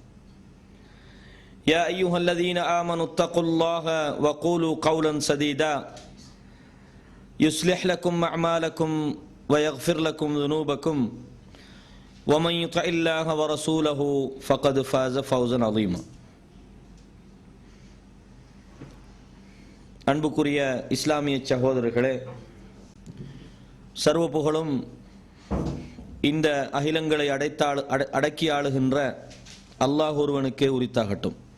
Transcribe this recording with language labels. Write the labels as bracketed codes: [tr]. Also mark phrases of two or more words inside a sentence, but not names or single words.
[ar] يا أيها الذين آمنوا اتقوا الله وقولوا قولا سديدا يصلح لكم أعمالكم ويغفر لكم ذنوبكم ومن يطع الله ورسوله فقد فاز فوزا عظيما [ta] அன்புக்குரிய இஸ்லாமிய சகோதரர்களே, சர்வ புகழும் இந்த அகிலங்களை அடக்கி ஆளுகின்ற அல்லாஹ் ஒருவனுக்கே உரித்தாகட்டும்.